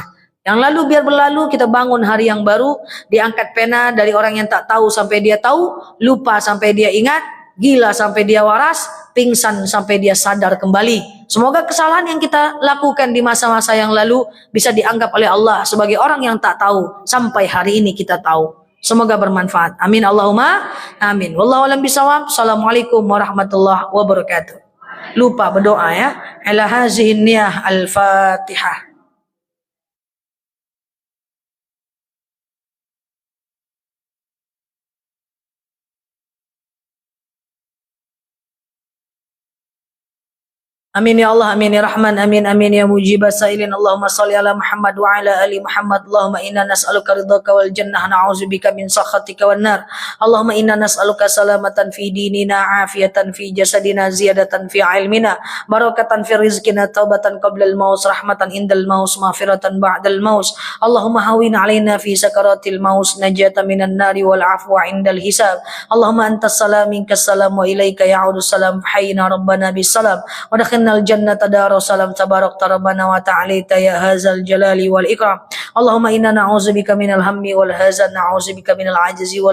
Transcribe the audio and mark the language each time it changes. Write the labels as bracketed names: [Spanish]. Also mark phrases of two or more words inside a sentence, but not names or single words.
[Indonesian] Yang lalu biar berlalu, kita bangun hari yang baru, diangkat pena dari orang yang tak tahu sampai dia tahu, lupa sampai dia ingat, gila sampai dia waras, pingsan sampai dia sadar kembali. Semoga kesalahan yang kita lakukan di masa-masa yang lalu bisa dianggap oleh Allah sebagai orang yang tak tahu sampai hari ini kita tahu. Semoga bermanfaat. [Arabic] آمين اللهم آمين. والله أعلم بالصواب. السلام عليكم ورحمة الله وبركاته. [Indonesian] Lupa berdoa ya. [Arabic] على هذه النية الفاتحة. آمين يا الله، آمين يا رحمن، آمين آمين يا مجيب السائلين. اللهم صل على محمد وعلى آل محمد. اللهم إنا نسألك رضاك والجنة، نعوذ بك من سخطك والنار. اللهم إنا نسألك سلامة في ديننا، عافية في جسدنا، زيادة في علمنا، بركة في رزقنا, توبة قبل الموت، رحمة عند الموت، مغفرة بعد الموت. اللهم هون علينا في سكرات الموت، نجاة من النار والعفو عند الحساب. اللهم أنت السلام ومنك السلام وإليك يعود السلام، حينا ربنا بالسلام و الجنة دار سلام تبارك ربنا وتعالى يا هذا الجلال والإكرام. اللهم إنا نعوذ بك من الهم والحزن، نعوذ بك من العجز